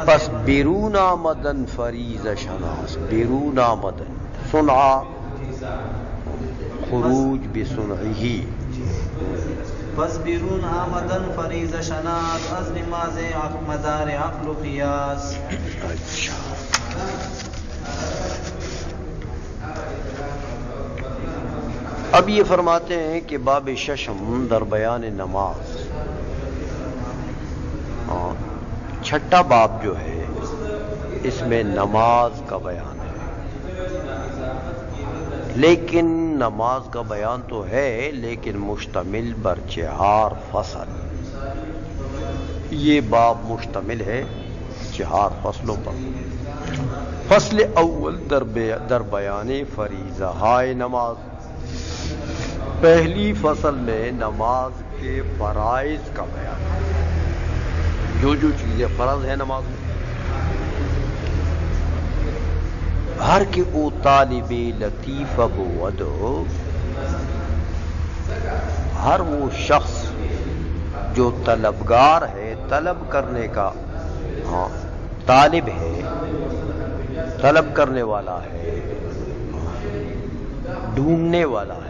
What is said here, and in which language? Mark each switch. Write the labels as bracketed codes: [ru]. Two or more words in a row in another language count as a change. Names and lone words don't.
[fa] پس بیرون آمدن فریض شناس بیرون آمدن صنع خروج بصنعه بس بیرون آمدن فریض شناس از نماز مدار عقل و قیاس. [ur] اب یہ فرماتے ہیں کہ [fa] باب ششم در بیان نماز، [ur] چھٹا باب جو ہے اس میں نماز کا بیان ہے، لیکن نماز کا بیان تو ہے لیکن [fa] مشتمل بر 4 فصل. [ur] یہ باب مشتمل ہے 4 فصلوں پر. [fa] فصل اول در بیان فریضہ ہائے نماز. [ur] پہلی فصل میں نماز کے فرائض کا بیان ہے، جو چیزیں فرض ہیں نماز میں. [fa] ہر کہ او طالب لطیفہ بود، [ur] ہر وہ شخص جو طلبگار ہے، طلب کرنے کا طالب ہے، طلب کرنے والا ہے، ڈھونڈنے والا ہے.